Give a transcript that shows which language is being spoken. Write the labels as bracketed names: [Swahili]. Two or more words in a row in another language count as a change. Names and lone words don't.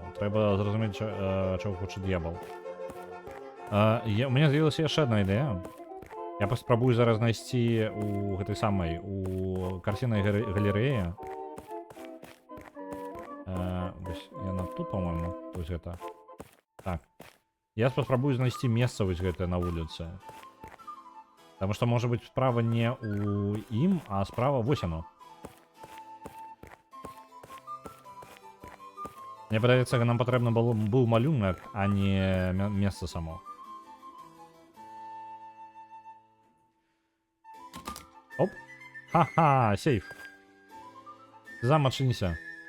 [Belarusian] Трэба зразумець, чаго хоча д'ябал. У мяне з'явілася яшчэ адна ідэя. Я паспрабую зараз знайсці у гэтай самай, у карціннай галерэі. Вось яна тут, па-моему, вось гэта. Так. Я паспрабую знайсці месца вось гэтае на вуліцы. [Russian] Потому что, может быть, справа не у им, [Belarusian] а справа вось оно. Мне падаецца, нам патрэбна быў малюнак, а не месца само. Оп. Ха-ха, сейф. Зам, адчыніся.